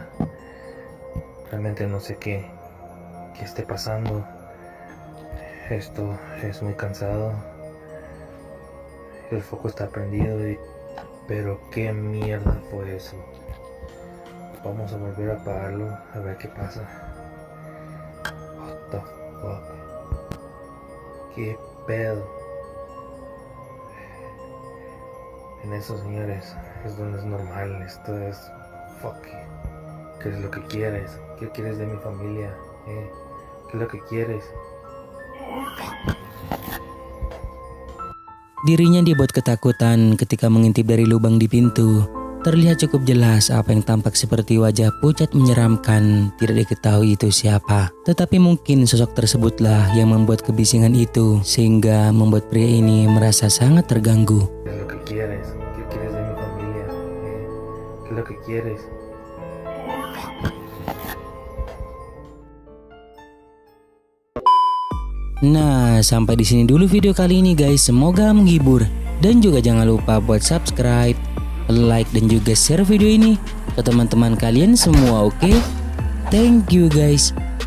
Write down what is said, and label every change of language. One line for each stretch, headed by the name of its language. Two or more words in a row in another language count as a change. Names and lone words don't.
Spanish: Realmente no sé qué esté pasando. Esto es muy cansado. El foco está prendido, pero qué mierda fue eso. Vamos a volver a apagarlo, a ver qué pasa.
English: What the fuck?
Spanish: ¿Qué pedo? En eso, señores, es donde es normal. Esto es fuck. ¿Qué es lo que quieres? ¿Qué quieres de mi familia? ¿Qué es lo que quieres?
Indonesian: Dirinya dibuat ketakutan ketika mengintip dari lubang di pintu. Terlihat cukup jelas apa yang tampak seperti wajah pucat menyeramkan. Tidak diketahui itu siapa. Tetapi mungkin sosok tersebutlah yang membuat kebisingan itu, sehingga membuat pria ini merasa sangat terganggu.
Spanish: ¿Qué es lo que quieres? lo que quieres.
Indonesian: Nah, sampai di sini dulu video kali ini guys. Semoga menghibur. Dan juga jangan lupa buat
English: subscribe, like
Indonesian: dan juga share video ini ke teman-teman kalian semua, oke?
English: Thank you guys.